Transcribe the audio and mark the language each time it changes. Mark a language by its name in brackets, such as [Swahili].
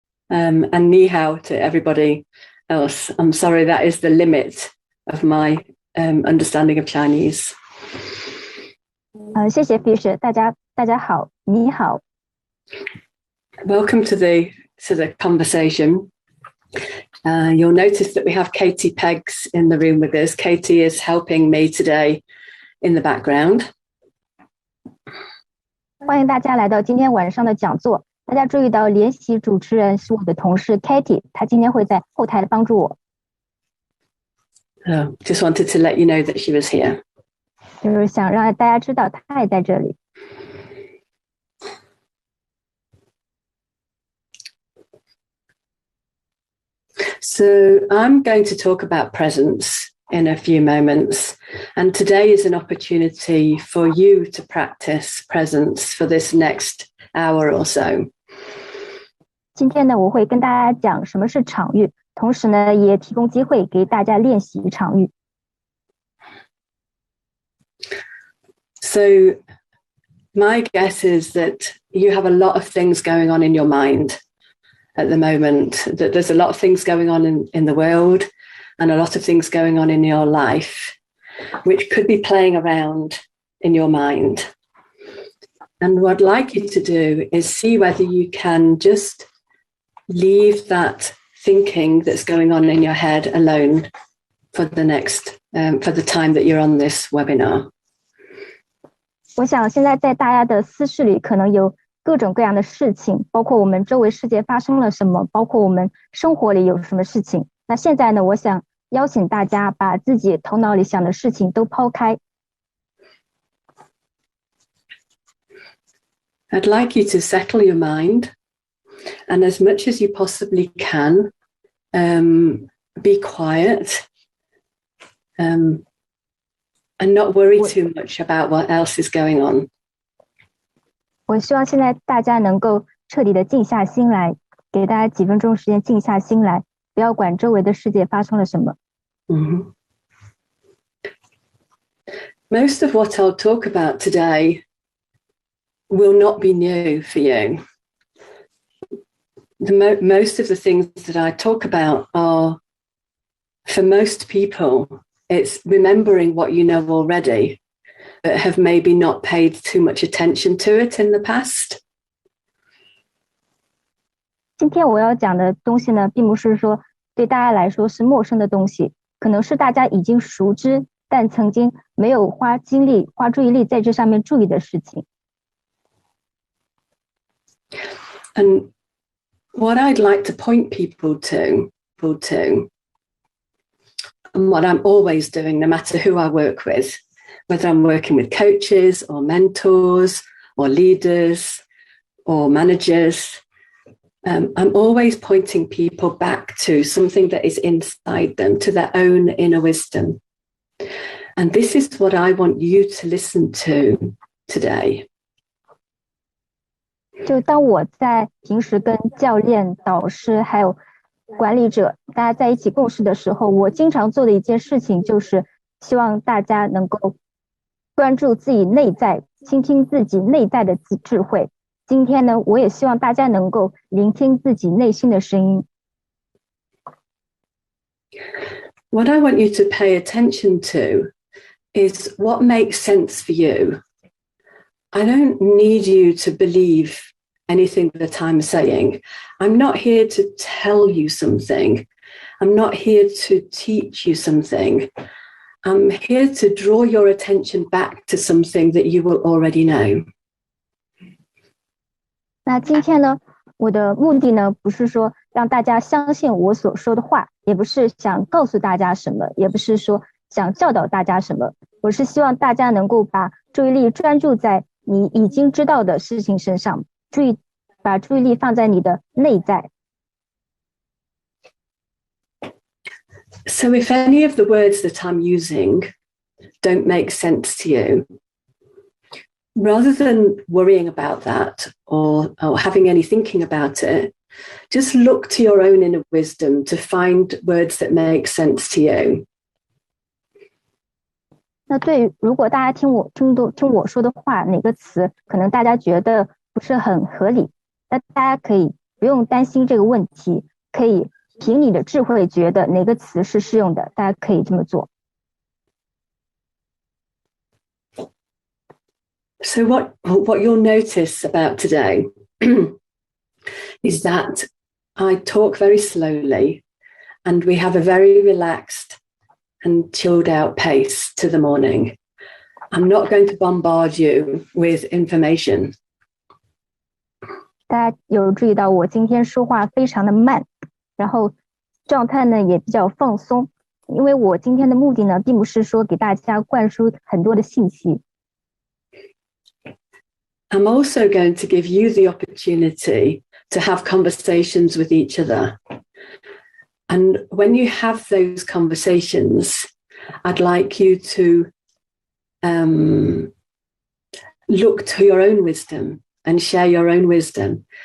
[English] and ni hao to everybody else. I'm sorry, that is the limit of my understanding of Chinese. [Chinese] 谢谢 Fisher， 大家好，你好。 [English] Welcome to the conversation. You'll notice that we have Katie Peggs in the room with us. Katie is helping me today in the background. [Chinese] 欢迎大家来到今天晚上的讲座。大家注意到联席主持人是我的同事 Katie， 她今天会在后台帮助我。 [English] Just wanted to let you know that she was here. [Chinese] 就是想让大家知道她也在这里。 [English] So I'm going to talk about presence in a few moments, and today is an opportunity for you to practice presence for this next hour or so. [Chinese] 今天呢，我会跟大家讲什么是场域，同时呢，也提供机会给大家练习场域。 [English] So my guess is that you have a lot of things going on in your mind at the moment, that there's a lot of things going on in the world and a lot of things going on in your life, which could be playing around in your mind. And what I'd like you to do is see whether you can just leave that thinking that's going on in your head alone for the next, for the time that you're on this webinar. [Chinese] 我想现在在大家的思绪里可能有各种各样的事情，包括我们周围世界发生了什么，包括我们生活里有什么事情。那现在呢，我想邀请大家把自己头脑里想的事情都抛开。 [English] I'd like you to settle your mind, and as much as you possibly can, be quiet, and not worry too much about what else is going on. [Chinese] 我希望现在大家能够彻底的静下心来，给大家几分钟时间静下心来，不要管周围的世界发生了什么。 Mm-hmm. [English] Most of what I'll talk about today will not be new for you. Most of the things that I talk about are, for most people, it's remembering what you know already, but have maybe not paid too much attention to it in the past. [Chinese] 今天我要讲的东西呢，并不是说对大家来说是陌生的东西，可能是大家已经熟知，但曾经没有花精力、花注意力在这上面注意的事情。 [English] And what I'd like to point people to, and what I'm always doing, no matter who I work with, whether I'm working with coaches or mentors or leaders or managers, I'm always pointing people back to something that is inside them, to their own inner wisdom. And this is what I want you to listen to today. [Chinese] 就当我在平时跟教练、导师还有管理者大家在一起共事的时候，我经常做的一件事情就是希望大家能够关注自己内在，倾听自己内在的智慧。今天呢，我也希望大家能够聆听自己内心的声音。 [English] What I want you to pay attention to is what makes sense for you. I don't need you to believe anything that I'm saying. I'm not here to tell you something. I'm not here to teach you something. I'm here to draw your attention back to something that you will already know. [Chinese] 那今天呢，我的目的呢，不是说让大家相信我所说的话，也不是想告诉大家什么，也不是说想教导大家什么，我是希望大家能够把注意力专注在你已经知道的事情身上，把注意力放在你的内在。 [English] So if any of the words that I'm using don't make sense to you, rather than worrying about that or having any thinking about it, just look to your own inner wisdom to find words that make sense to you. [Chinese] 那如果大家听我说的话，哪个词可能大家觉得不是很合理，那大家可以不不用担心这个问题，可以凭你的智慧觉得哪个词是适用的，大家可以这么做。 [English] So what you'll notice about today is that I talk very slowly and we have a very relaxed and chilled out pace to the morning. I'm not going to bombard you with information. [Chinese] 大家有注意到我今天说话非常的慢，然后状态呢也比较放松，因为我今天的目的呢并不是说给大家灌输很多的信息。 [English] I'm also going to give you the opportunity to have conversations with each other. And when you have those conversations, I'd like you to look to your own wisdom and share your own wisdom.